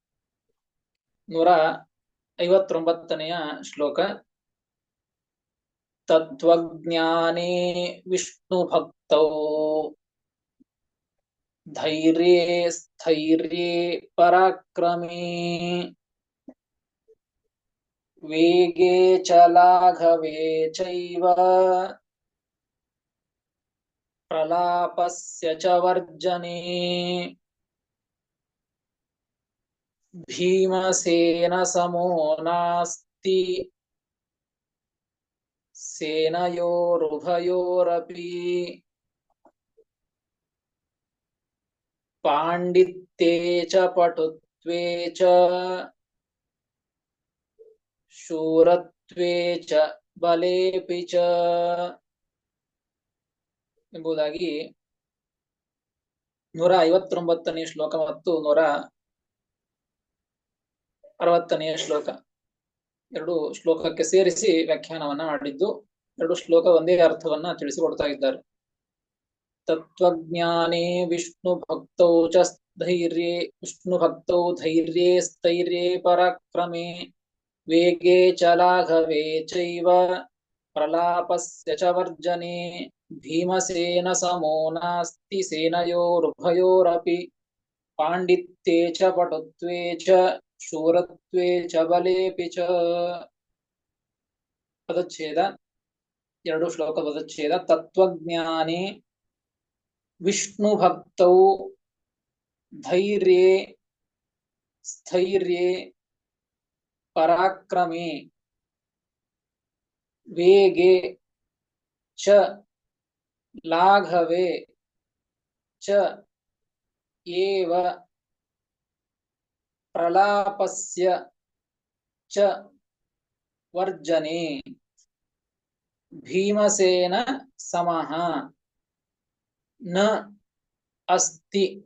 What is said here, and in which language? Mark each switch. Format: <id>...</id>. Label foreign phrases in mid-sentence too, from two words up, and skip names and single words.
<kn>159ನೆಯ ಶ್ಲೋಕ.</kn> <sa>ತತ್ವಜ್ಞಾನೇ ವಿಷ್ಣು ಭಕ್ತೌ ಧೈರ್ಯೇ ಸ್ಥೈರ್ಯೇ ಪರಾಕ್ರಮೇ ವೇಗೇ ಚ ಲಾಘವೇ ಚೈವ ಪ್ರಲಾಪಸ್ಯ ಚ ವರ್ಜನೆ. ಭೀಮಸೇನ ಸಮೋ ನಾಸ್ತಿ ಸೇನಯೋರುಭಯೋರಪಿ ಪಾಂಡಿತ್ಯೇ ಚ ಪಟುತ್ವೇ ಚ ಶೂರತ್ವೇ ಚ ಬಲೇಪಿ ಚ ಎಂಬುದಾಗಿ</sa> <kn>159ನೇ ಶ್ಲೋಕ ಮತ್ತು 160ನೇ ಶ್ಲೋಕ ಎರಡು ಶ್ಲೋಕಕ್ಕೆ ಸೇರಿಸಿ ವ್ಯಾಖ್ಯಾನವನ್ನ ಮಾಡಿದ್ದು. ಎರಡು ಶ್ಲೋಕ ಒಂದೇ ಅರ್ಥವನ್ನ ತಿಳಿಸಿಕೊಡ್ತಾ ಇದ್ದಾರೆ.</kn> <sa>ತತ್ವಜ್ಞಾನೇ ವಿಷ್ಣು ಭಕ್ತೌ ಚ ಧೈರ್ಯೇ ವಿಷ್ಣು ಭಕ್ತೌ ಧೈರ್ಯೇ ಸ್ಥೈರ್ಯೇ ಪರಾಕ್ರಮೇ ವೇಗೇ ಚ ಲಾಘವೇ ಚೈವ ಪ್ರಲಾಪಸ್ಯ ಚ ವರ್ಜನೆ ಭೀಮಸೇನ ಸಮೋ ನಾಸ್ತಿ ಸೇನಯೋರುಭಯೋರಪಿ ಪಾಂಡಿತ್ಯೇ ಚ ಪಟುತ್ವೇ ಚ ಶೂರತ್ವೇ ಚ ಬಲೇಪಿ ಚ.</sa> <kn>ಪದಚ್ಛೇದ, ಎರಡು ಶ್ಲೋಕ ಪದಚ್ಛೇದ.</kn> <sa>ತತ್ವಜ್ಞಾನೇ ವಿಷ್ಣು ಭಕ್ತೌ ಧೈರ್ಯೇ ಸ್ಥೈರ್ಯೇ ಪರಾಕ್ರಮೇ ವೇಗೆ ಚ ಲಾಘವೇ ಚ ಏವ ಪ್ರಲಾಪಸ್ಯ ಚ ವರ್ಜನೆ ಭೀಮಸೇನ ಸಮಃ ನ ಅಸ್ತಿ</sa>